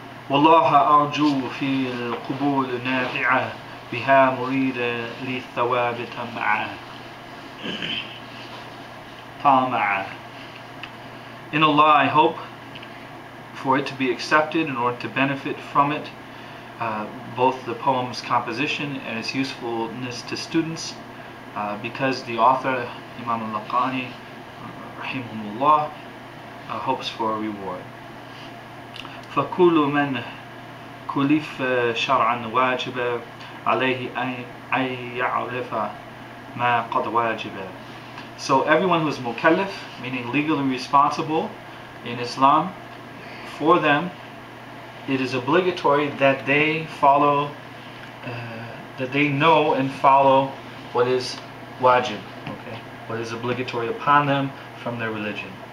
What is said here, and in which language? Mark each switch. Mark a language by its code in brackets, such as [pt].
[ar] والله أرجو في القبول نافعة بها مريد للثواب طامعة. [en] In Allah I hope for it to be accepted in order to benefit from it, both the poem's composition and its usefulness to students, because the author, Imam Al-Laqqani, rahimahullah, hopes for a reward. [ar] فكل من كلف شرعا واجب عليه أن يعرف ما قد واجب. [en] So everyone who is mukallaf, meaning legally responsible in Islam, for them it is obligatory that they follow, that they know and follow what is wajib, okay, what is obligatory upon them from their religion.